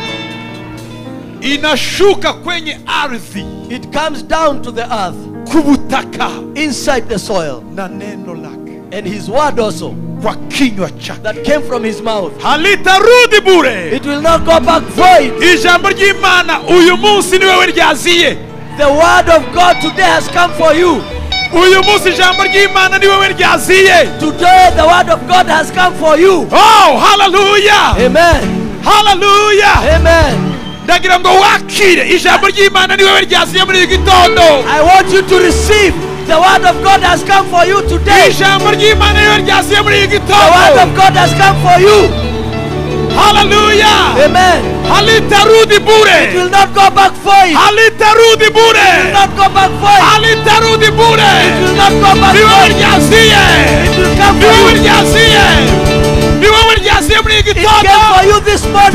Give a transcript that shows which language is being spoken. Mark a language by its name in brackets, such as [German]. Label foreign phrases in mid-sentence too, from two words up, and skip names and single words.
[Swahili] Inashuka kwenye ardhi. [English] It comes down to the earth, [Kinyarwanda] kubutaka, [English] inside the soil, [Swahili] na neno lake, [English] and his word also, [Swahili] kwa kinywa chake, [English] that came from his mouth, [Swahili] halitarudi bure. [English] It will not go back void. [Kinyarwanda] Ijambo ry'Imana uyu munsi ni wewe ryaziye. [English] The word of God today has come for you. [Kinyarwanda] Uyu munsi ijambo ry'Imana ni wewe ryaziye. [English] Today the word of God has come for you. Oh, hallelujah. Amen. Hallelujah. Amen. [Kinyarwanda] Ndagira ngo wakire ijambo ry'Imana ni wewe ryaziye muri gitondo. [English] I want you to receive. The word of God has come for you today. [Kinyarwanda] Ijambo ry'Imana ni wewe ryaziye muri gitondo. [English] The word of God has come for you. Hallelujah. Amen. [Swahili] Halitarudi bure. [English] It will not go back void. [Swahili] Halitarudi bure. [English] It will not go back void. [Swahili] Halitarudi bure. [English] It will not go back void. It will come for you. It came for you this morning.